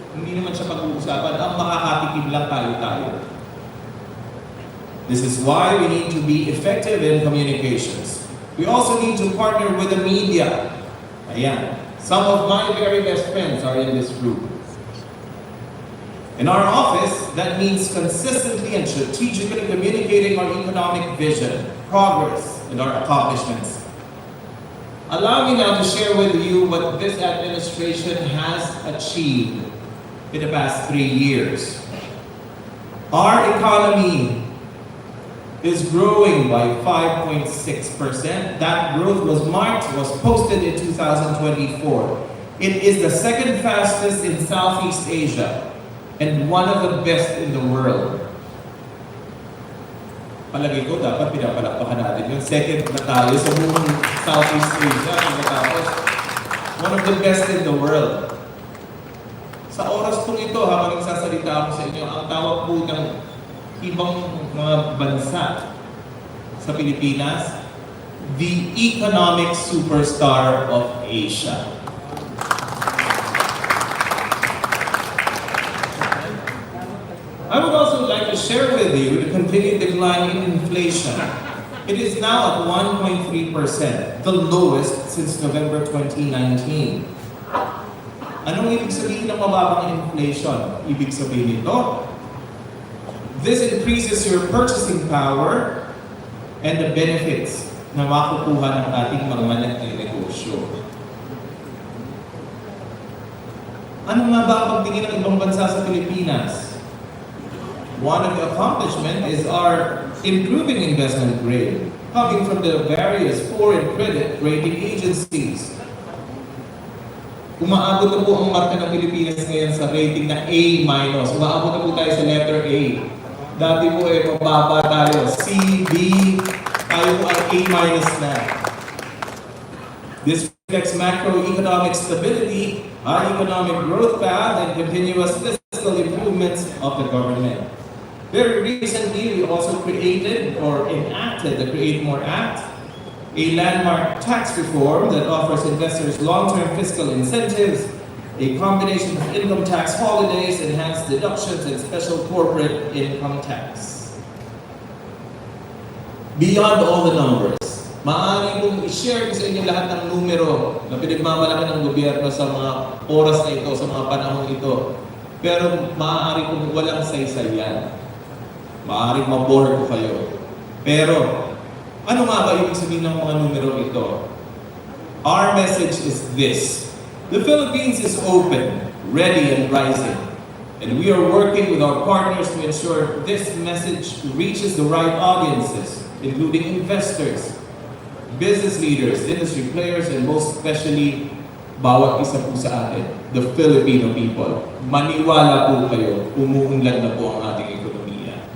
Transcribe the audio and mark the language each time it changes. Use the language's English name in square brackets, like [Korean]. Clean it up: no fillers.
[Filipino] Hindi naman siya pag-uusapan, ang makakatikim lang tayo-tayo. [English] This is why we need to be effective in communications. We also need to partner with the media. [Filipino] Ayan. [English] Some of my very best friends are in this group. In our office, that means consistently and strategically communicating our economic vision, progress, and our accomplishments. Allow me now to share with you what this administration has achieved in the past 3 years. Our economy is growing by 5.6%. That growth was posted in 2024. It is the second fastest in Southeast Asia and one of the best in the world. [Filipino] Palagi ko, dapat pinapalakpakan natin yung second na tayo sa buong Southeast Asia. Tapos, [English] one of the best in the world. [Filipino] Sa oras pong ito, habang nagsasalita ako sa inyo, ang tawag po ng ibang mga bansa sa Pilipinas, [English] the economic superstar of Asia. I would also like to share with you the continued decline in inflation. It is now at 1.3%, the lowest since November 2019. [Filipino] Anong ibig sabihin ng mababang inflation? Ibig sabihin nito, [English] this increases your purchasing power and the benefits [Filipino] na makukuha ng ating mga nagnegosyo. Ano nga ba ang pagtingin ng ibang bansa sa Pilipinas? [English] One of the accomplishments is our improving investment grade, coming from the various foreign credit rating agencies. [Filipino] Umaabot na po ang marka ng Pilipinas ngayon sa rating na A-. Umaabot na po tayo sa letter A. Dati po mababa tayo. C, B, tayo po ang A- na. [English] This reflects macroeconomic stability, high economic growth path, and continuous fiscal improvements of the government. Very recently, we also created or enacted the Create More Act, a landmark tax reform that offers investors long-term fiscal incentives, a combination of income tax holidays, enhanced deductions, and special corporate income tax. [Filipino] Beyond all the numbers, maaari kong i-share ko sa inyo lahat ng numero na pinagmamalaki ng gobyerno sa mga oras na ito, sa mga panahon ito. Pero maaari kong walang saysay yan. Maaaring mabore ko kayo. Pero, ano nga ba ibig sabihin ng mga numero ito? [English] Our message is this. The Philippines is open, ready, and rising. And we are working with our partners to ensure this message reaches the right audiences, including investors, business leaders, industry players, and most especially, [Filipino] bawat isa po sa atin, [English] the Filipino people. [Filipino] Maniwala po kayo, umuunlad na po ang ating ekonomiya.